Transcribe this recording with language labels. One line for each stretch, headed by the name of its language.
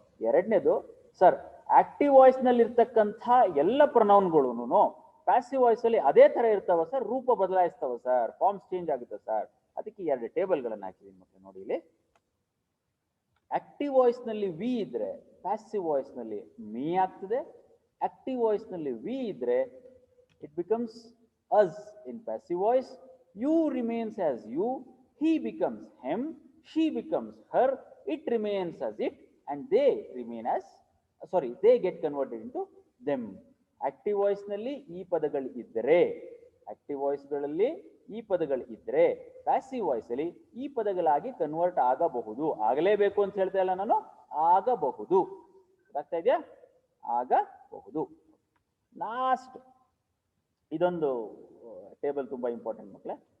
Kannada: ಎರಡನೇದು, sir active voice ನಲ್ಲಿ ಇರ್ತಕ್ಕಂಥ ಎಲ್ಲ ಪ್ರೊನೌನ್ಗಳು ಪ್ಯಾಸಿವ್ ವಾಯ್ಸ್ ಅಲ್ಲಿ ಅದೇ ತರ ಇರ್ತಾವ ಸರ್, ರೂಪ ಬದಲಾಯಿಸ್ತಾವ ಸರ್, ಫಾರ್ಮ್ಸ್ ಚೇಂಜ್ ಆಗುತ್ತೆ ಸರ್? ಅದಕ್ಕೆ 2 ಟೇಬಲ್ಗಳನ್ನು ಹಾಕಿದೀನಿ ಮತ್ತೆ ನೋಡಿ ಇಲ್ಲಿ. ಆಕ್ಟಿವ್ ವಾಯ್ಸ್ ನಲ್ಲಿ ವಿ ಇದ್ರೆ ಪ್ಯಾಸಿವ್ ವಾಯ್ಸ್ ನಲ್ಲಿ ಮೀ ಆಗ್ತದೆ. ಆಕ್ಟಿವ್ ವಾಯ್ಸ್ ನಲ್ಲಿ ವಿ ಇದ್ರೆ
English: It becomes us in passive voice. You remains as you, he becomes him, she becomes her, it remains as it, and they remain as they get converted into them.
Kannada: Active voice ನಲ್ಲಿ ಈ ಪದಗಳು ಇದ್ದರೆ, active voice ಗಳಲ್ಲಿ ಈ ಪದಗಳು ಇದ್ರೆ passive voice ಅಲ್ಲಿ ಈ ಪದಗಳಾಗಿ ಕನ್ವರ್ಟ್ ಆಗಬಹುದು. ಆಗಲೇಬೇಕು ಅಂತ ಹೇಳ್ತಾ ಇಲ್ಲ ನಾನು, ಆಗಬಹುದು. ಆಗ್ತಾ ಇದೆಯಾ? ಆಗಬಹುದು. ಲಾಸ್ಟ್ ಇದೊಂದು ಟೇಬಲ್ ತುಂಬಾ ಇಂಪಾರ್ಟೆಂಟ್ ಮಕ್ಕಳೇ.